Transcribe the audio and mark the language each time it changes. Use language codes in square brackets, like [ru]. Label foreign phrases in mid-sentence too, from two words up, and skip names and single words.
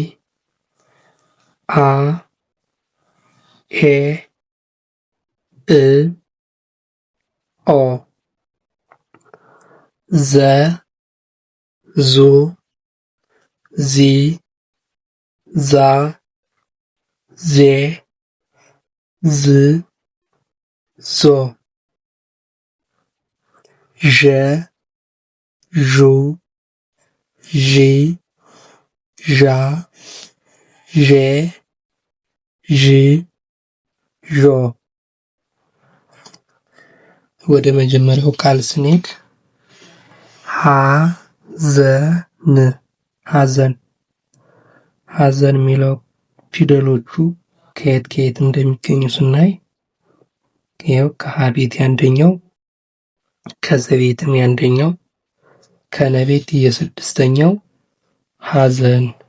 [am] አ፣ ኤ፣ እ፣ ኦ፣ ዘ፣ ዙ፣ ዚ፣ ዛ፣ ዜ፣ ዝ፣ ዞ፣ ዠ፣ ዡ፣ ዢ፣ ዣ፣ ዤ፣ ዥ፣ ዦ። ወደ መጀመሪያው ቃል ስንሄድ ሐዘን፣ ሐዘን። ሐዘን የሚለው ፊደሎቹ ከየት ከየት እንደሚገኙ ስናይ ይኸው ከሀ ቤት የአንደኛው፣ ከዘ ቤትም የአንደኛው፣ ከነ ቤት የስድስተኛው ሐዘን።